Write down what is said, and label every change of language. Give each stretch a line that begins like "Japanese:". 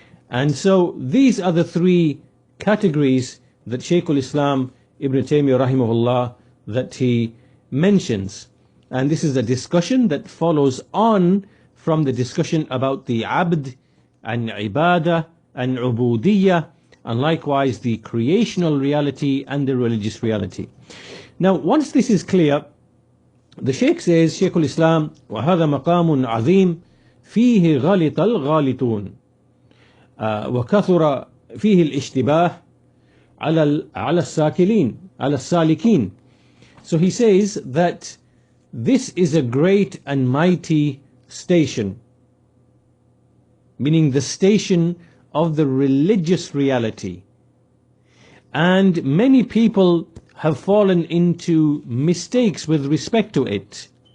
English: And so these are the three categories that Shaykh al-Islam Ibn Taymiyyah rahimahullah, that he mentions. And this is a discussion that follows on from the discussion about the abd and ibadah and ubudiyyah, and likewise the creational reality and the religious reality.
Arabic: Now, once this is clear, the Shaykh says, Shaykh al-Islam, وَهَذَا مَقَامٌ عَظِيمٌ فِيهِ غَلِطَ الْغَالِطُونَ وَكَثُرَ فِيهِ الْإِشْتِبَاهِ على السالكين.
English: So he says that this is a great and mighty station, meaning the station of the religious reality. And many people have fallen into mistakes with respect to it.